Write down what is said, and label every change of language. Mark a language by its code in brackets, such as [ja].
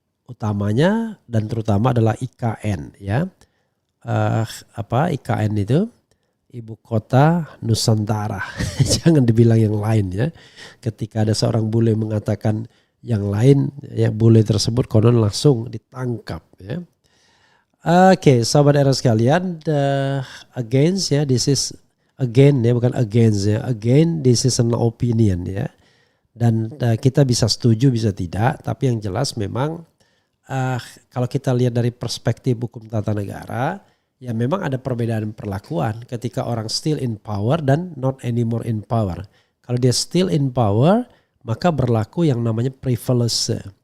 [id] Utamanya dan terutama adalah IKN ya. IKN itu Ibu Kota Nusantara. Jangan dibilang yang lain ya. Ketika ada seorang bule mengatakan yang lain ya, bule tersebut konon langsung ditangkap ya. Oke, sahabat era sekalian, [en] against [id] ya, [en] this is again [id] ya, bukan against ya. [en] Again, this is an opinion ya. [id] Dan kita bisa setuju bisa tidak, tapi yang jelas memang kalau kita lihat dari perspektif hukum tata negara, ya memang ada perbedaan perlakuan ketika orang [en] still in power [id] dan [en] not anymore in power. [id] Kalau dia [en] still in power, [id] maka berlaku yang namanya privilege.